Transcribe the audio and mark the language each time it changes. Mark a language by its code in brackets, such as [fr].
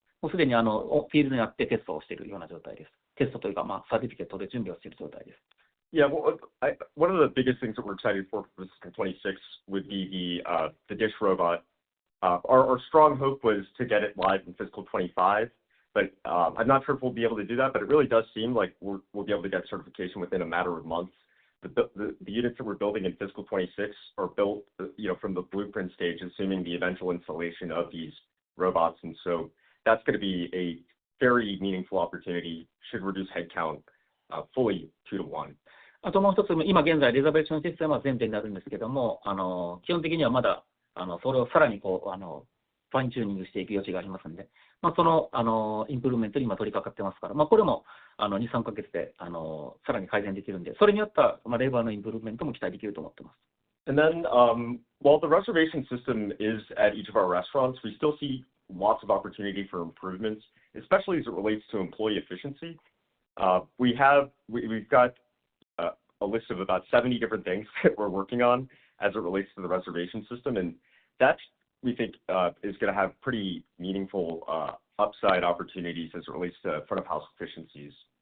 [ja] もうすでにフィールドにあってテストをしているような状態です。テストというか、サーティフィケットで準備をしている状態です。 [en] Yeah, well, one of the biggest things that we're excited for fiscal 26 would be the dish robot. Our strong hope was to get it live in fiscal 25, but I'm not sure if we'll be able to do that, but it really does seem like we'll be able to get certification within a matter of months. The units that we're building in fiscal 26 are built, from the blueprint stage, assuming the eventual installation of these robots, and so that's going to be a very meaningful opportunity. Should reduce headcount fully 2 to 1. [ja] あともう一つ、今現在レザベーションシステムは前提になるんですけども、基本的にはまだそれをさらにファインチューニングしていく余地がありますので、そのインプルーメントに今取り掛かってますから、これも2、3ヶ月でさらに改善できるんで、それによったレバーのインプルーメントも期待できると思ってます。 [en] And then, while the reservation system is at each of our restaurants, we still see lots of opportunity for improvements, especially as it relates to employee efficiency. We've got a list of about 70 different things that we're working on as it relates to the reservation system, and that we think is going to have pretty meaningful upside opportunities as it relates to front of house efficiencies.